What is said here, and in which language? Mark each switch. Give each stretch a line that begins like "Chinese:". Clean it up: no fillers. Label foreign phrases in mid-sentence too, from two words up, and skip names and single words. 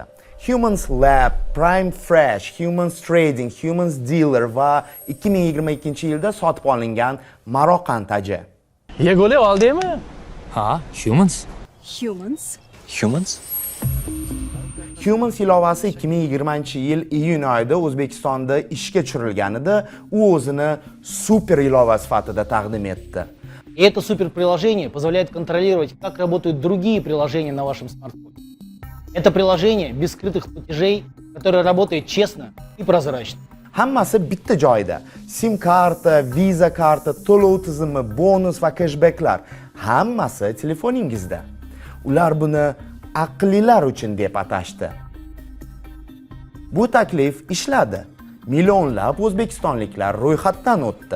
Uzbek: Humans Lab, Prime Fresh, Humans Trading, Humans Dealer va 2022-yilda sotib olingan Maroqand AG. Yegoli oldingmi? Ha, Humans. Humans ilovasi 2020-yil iyun oyida O'zbekistonda ishga tushirilganida u o'zini super ilova sifatida taqdim etdi.
Russian: Это суперприложение позволяет контролировать, как работают другие приложения на вашем смартфоне. Это приложение без скрытых платежей, которое работает честно и прозрачно.
Uzbek: Hammasi bitta joyda. SIM karta, Visa karta, to'lov tizimi, bonus va cashbacklar hammasi telefoningizda. Ular buni aqllilar uchun deb atashdi. Bu taklif ishladi. Millionlab o'zbekistonliklar ro'yxatdan o'tdi.